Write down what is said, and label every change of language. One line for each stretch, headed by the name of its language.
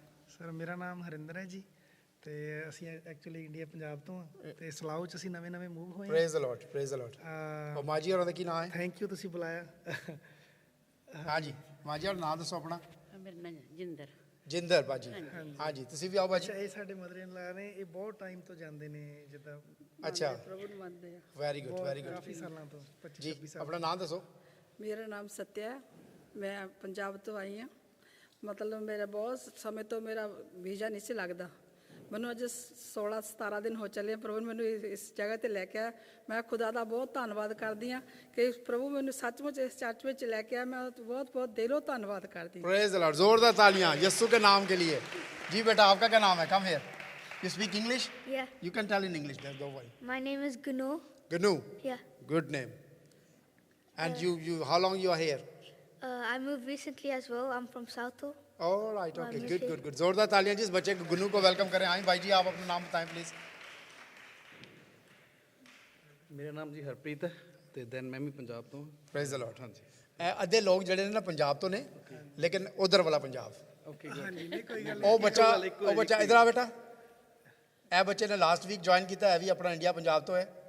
Punjabi: Sir ਮੇਰਾ ਨਾਮ ਹਰਿੰਦਰ ਹੈ ਜੀ ਤੇ ਅਸੀਂ ਐਕਚੁਅਲੀ ਇੰਡੀਆ ਪੰਜਾਬ ਤੋਂ ਹਾਂ ਤੇ ਸਲਾਓ ਚ ਅਸੀਂ ਨਵੇਂ ਮੂਵ ਹੋਏ
English: Praise the Lord, praise the Lord.
Punjabi: और माजी और की नाम है? ਥੈਂਕ ਯੂ ਤੁਸੀਂ ਬੁਲਾਇਆ। हाँ जी, माजी और नाम दसो अपना। ਮੇਰਾ ਨਾਮ ਜਿੰਦਰ। जिंदर बाजी। हाँ जी, ਤੁਸੀਂ ਵੀ ਆਓ ਬਾਜੀ। ਅੱਛਾ, ਇਹ ਸਾਡੇ ਮਦਰ ਇਨ ਲਾ ਨੇ, ਇਹ ਬਹੁਤ ਟਾਈਮ ਤੋਂ ਜਾਂਦੇ ਨੇ ਜਿੱਦਾਂ।
Hindi: अच्छा,
Punjabi: प्रभु ਨੂੰ ਮੰਨਦੇ ਆ।
English: Very good very good.
Punjabi: ਕਾਫੀ ਸਾਲਾਂ ਤੋਂ, 25 जी 26 ਸਾਲ। अपना नाम दसो। ਮੇਰਾ ਨਾਮ ਸਤਿਆ ਹੈ, ਮੈਂ ਪੰਜਾਬ ਤੋਂ ਆਈ ਹਾਂ। ਮਤਲਬ ਮੇਰਾ ਬਹੁਤ ਸਮੇਂ ਤੋਂ ਮੇਰਾ ਵੀਜ਼ਾ ਨਹੀਂ ਸੀ ਲੱਗਦਾ। ਮੈਨੂੰ ਅੱਜ 16-17 ਦਿਨ ਹੋ ਚੱਲੇ ਪ੍ਰਭੂ ਨੇ ਮੈਨੂੰ ਇਸ ਜਗ੍ਹਾ ਤੇ ਲੈ ਕੇ ਆਇਆ। ਮੈਂ ਖੁਦਾ ਦਾ ਬਹੁਤ ਧੰਨਵਾਦ ਕਰਦੀ ਹਾਂ ਕਿ ਪ੍ਰਭੂ ਮੈਨੂੰ ਸੱਚਮੁੱਚ ਇਸ ਚਰਚ ਵਿੱਚ ਲੈ ਕੇ ਆਇਆ। ਮੈਂ ਬਹੁਤ ਬਹੁਤ ਦਿਲੋਂ ਧੰਨਵਾਦ ਕਰਦੀ ਹਾਂ।
English: praise the Lord,
Hindi: जोरदार तालियां यीशु के नाम के लिए। जी बेटा, आपका क्या नाम है?
English: Come here. You speak English? Yeah. You can tell in English, don't worry. My name is Gunu. Gnu, Yeah. good name. And you how long you are here? I moved recently as well. I'm from Southall. All right, okay, I'm good here. good good।
Hindi: जोरदार तालियां जी इस बच्चे गुन्नू को welcome करें। आए भाई जी, आप अपना नाम बताएं प्लीज।
Punjabi: ਮੇਰਾ ਨਾਮ ਜੀ ਹਰਪ੍ਰੀਤ ਹੈ ਤੇ ਦੈਨ ਮੈਂ ਵੀ ਪੰਜਾਬ ਤੋਂ।
English: Praise the Lord.
Punjabi: हाँ जी, अद्धे लोग ਜਿਹੜੇ ਨੇ ਨਾ ਪੰਜਾਬ ਤੋਂ ਨੇ,
Hindi: लेकिन उधर वाला पंजाब।
English: okay
Punjabi: ਹਾਂਜੀ, ਨਹੀਂ ਕੋਈ ਗੱਲ ਉਹ ਬੱਚਾ ਇਧਰ ਆ ਬੇਟਾ। ਇਹ ਬੱਚੇ ਨੇ ਲਾਸਟ ਵੀਕ ਜੁਆਇਨ ਕੀਤਾ ਹੈ, ਵੀ ਆਪਣਾ ਇੰਡੀਆ ਪੰਜਾਬ ਤੋਂ ਹੈ।